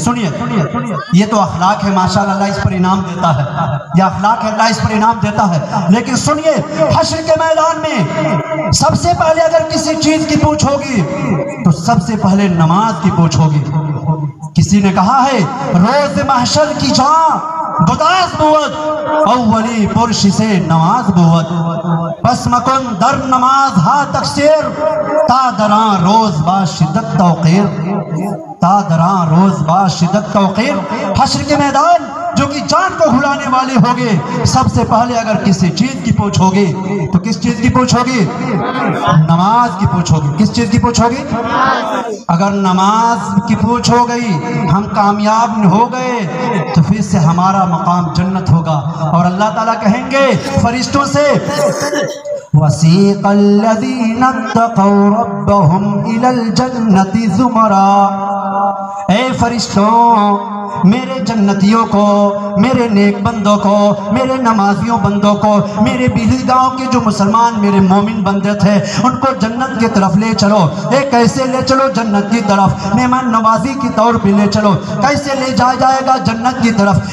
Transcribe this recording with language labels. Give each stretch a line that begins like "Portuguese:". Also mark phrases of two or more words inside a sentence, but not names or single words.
Urdu: سنیے یہ تو اخلاق ہے، ماشاءاللہ اللہ اس پر انعام دیتا ہے، یہ اخلاق ہے، اللہ اس پر انعام دیتا ہے۔ لیکن سنیے حشر کے میدان میں سب سے پہلے اگر کسی چیز کی پوچھ ہوگی تو سب سے پہلے نماز کی پوچھ ہوگی۔ کسی نے کہا ہے
Persian: روز محشر کی جان گداز بود اولی پرش سے نماز بود، پس مکن در نماز ہا تقصیر تا دران روز با شدت توقیر، تا دران روز با شدت توقیر۔
Urdu: حشر کے میدان جو کہ جان کو گھلانے والے ہوگے، سب سے پہلے اگر کسی چیز کی پوچھ ہوگی تو کس چیز کی پوچھ ہوگی؟ نماز کی پوچھ ہوگی۔ کس چیز کی پوچھ ہوگی؟ اگر نماز کی پوچھ ہو گئی، ہم کامیاب ہو گئے تو پھر سے ہمارا مقام جنت ہوگا، اور اللہ تعالیٰ کہیں گے فرشتوں سے
Arabic: وَسِيقَ الَّذِينَ اتَّقَوْا رَبَّهُمْ إِلَى الْجَنَّةِ زُمَرًا،
Urdu: اے فرشتوں میرے جنتیوں کو، میرے نیک بندوں کو، میرے نمازیوں بندوں کو، میرے بیلی گاؤں کے جو مسلمان میرے مومن بندے تھے ان کو جنت کی طرف لے چلو۔ کیسے لے چلو جنت کی طرف؟ مہمان نوازی کی طور پہ لے چلو۔ کیسے لے جایا جائے گا جنت کی طرف؟